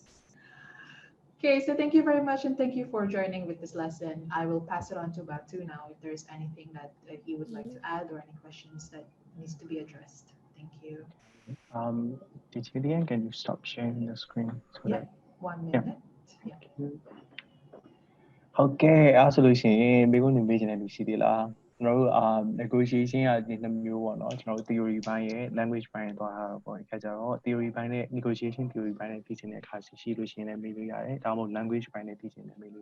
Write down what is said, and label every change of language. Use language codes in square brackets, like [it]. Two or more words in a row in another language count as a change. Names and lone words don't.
[en] Okay, so thank you very much and thank you for joining with this lesson. I will pass it on to Batu now if there's anything that he would like to add or any questions that needs to be addressed. Thank you. Teacher Dian, can you stop sharing the screen? So Yeah, that- 1 minute. Yeah. [my] Okay, အဲ့ဆိုလို့ရှိရင်မိကုန်းနေမေးချင်တဲ့လူရှိသေးလားကျွန်တော်တို့negotiation ကဒီနှစ်မျိုးပေါ့နော်ကျွန်တော်တို့ theory ဘိုင်းရဲ့ language ဘိုင်းရဲ့သွားတာပေါ့ဒီခါကျတော့ theory ဘိုင်းနဲ့ [en] negotiation theory [my] ဘိုင်းနဲ့သိချင်တဲ့အခါရှိလို့ရှိရင်လည်းမေးလို့ရတယ်ဒါမှမဟုတ် language ဘိုင်းနဲ့သိချင်တယ်မေးလို့